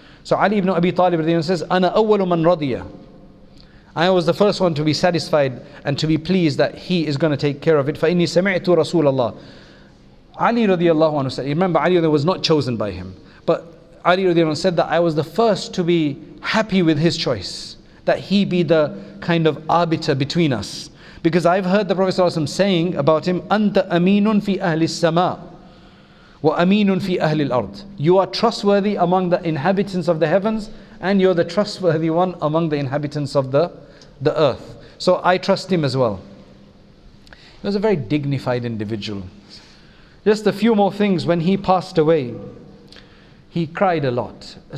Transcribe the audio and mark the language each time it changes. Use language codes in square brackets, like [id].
[en] So Ali ibn Abi Talib says, [ar] أَنَا أَوَّلُ مَنْ رَضِيَ. [en] I was the first one to be satisfied and to be pleased that he is going to take care of it. [ar] فَإِنِّي سَمِعْتُ رَسُولَ اللَّهِ. [en] Ali radiallahu anhu said, remember Ali was not chosen by him, but Ali radiallahu anhu said that I was the first to be happy with his choice, that he be the kind of arbiter between us. Because I've heard the Prophet ﷺ saying about him, [ar] أَنْتَ أَمِينٌ فِي أَهْلِ السَّمَاءِ وَأَمِينٌ فِي أَهْلِ الْأَرْضِ. [en] You are trustworthy among the inhabitants of the heavens, and you're the trustworthy one among the inhabitants of the earth. So I trust him as well. He was a very dignified individual. Just a few more things. When he passed away, he cried a lot.